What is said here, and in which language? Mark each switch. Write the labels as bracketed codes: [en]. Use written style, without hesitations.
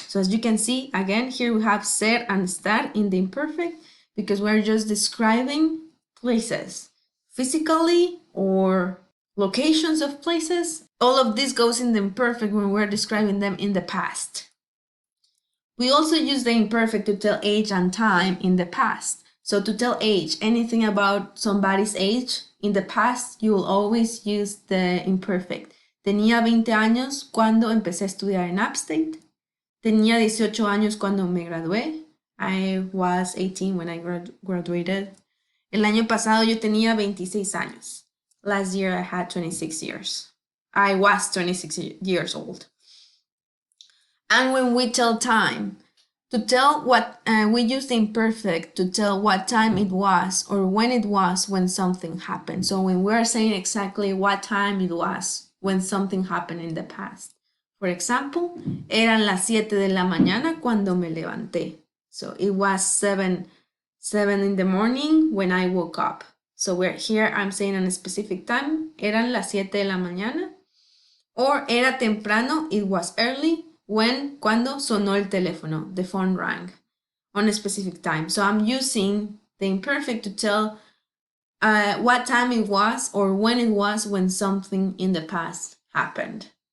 [en] So as you can see, again, here we have ser and estar in the imperfect because we're just describing places, physically or locations of places. All of this goes in the imperfect when we're describing them in the past. We also use the imperfect to tell age and time in the past. So to tell age, anything about somebody's age, in the past, you will always use the imperfect. [es] Tenía 20 años cuando empecé a estudiar en Upstate. Tenía 18 años cuando me gradué. [en] I was 18 when I graduated. [es] El año pasado yo tenía 26 años. [en] Last year I had 26 years. I was 26 years old. And when we tell time, to tell what, we use the imperfect to tell what time it was or when it was when something happened. So when we're saying exactly what time it was when something happened in the past. For example, [es] eran las 7 de la mañana cuando me levanté. [en] So it was 7 7 in the morning when I woke up. So here I'm saying on a specific time. [es] Eran las 7 de la mañana. Or era temprano, [en] it was early, [es] cuando sonó el teléfono, [en] the phone rang, on a specific time. So I'm using the imperfect to tell what time it was or when it was when something in the past happened.